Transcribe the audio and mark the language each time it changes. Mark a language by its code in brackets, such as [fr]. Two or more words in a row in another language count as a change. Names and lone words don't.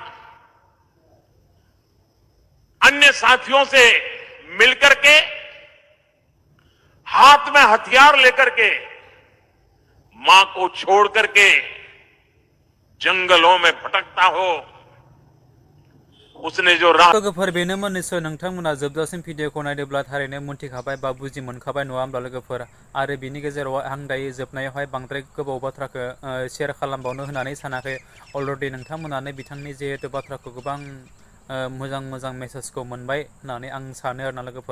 [hi] अन्य साथियों से मिलकर के हाथ में हथियार लेकर के मां को छोड़ करके जंगलों में भटकता हो, उसने जो राह [brx] लोगोफोर बेनोमोन निसय नोंथांमोना जोबजासिम भिडिअखौ नायदोंब्ला थारैनो मोनथिखाबाय बा बुजि मोनखाबाय नङा होमब्ला लोगोफोर। आरो बिनि गेजेराव आं दायो जोबनायावहाय बांद्राय गोबाव बाथ्राखौ शेयार खालामबावनो होननानै सानाखै। अलरेडि नोंथांमोनानो बिथांनि जिहेतु बाथ्राखौ गोबां मोजां मोजां मेसेजखौ मोनबाय होननानै आं सानो आरोना लोगोफोर।